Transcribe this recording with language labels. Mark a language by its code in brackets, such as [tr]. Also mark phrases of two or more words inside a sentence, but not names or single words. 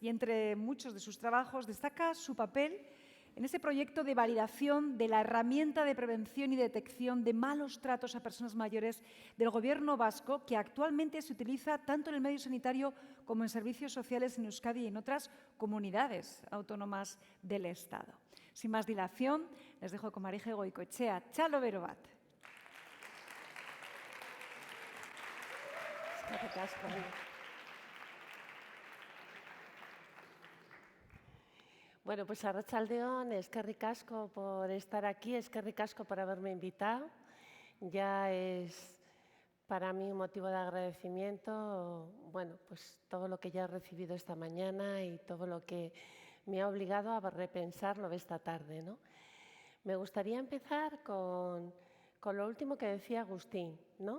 [es] Y entre muchos de sus trabajos destaca su papel en ese proyecto de validación de la herramienta de prevención y detección de malos tratos a personas mayores del Gobierno vasco, que actualmente se utiliza tanto en el medio sanitario como en servicios sociales en Euskadi y en otras comunidades autónomas del Estado. Sin más dilación, les dejo con Marije Goicoechea. [eu] Txalo bero bat. [es] Bueno, pues [eu] arratsaldeon, eskerrik asko [es] por estar aquí, [eu] eskerrik asko [es] por haberme invitado. Ya es para mí un motivo de agradecimiento, bueno, pues todo lo que ya he recibido esta mañana y todo lo que me ha obligado a repensarlo esta tarde, ¿no? Me gustaría empezar con lo último que decía Agustín, ¿no?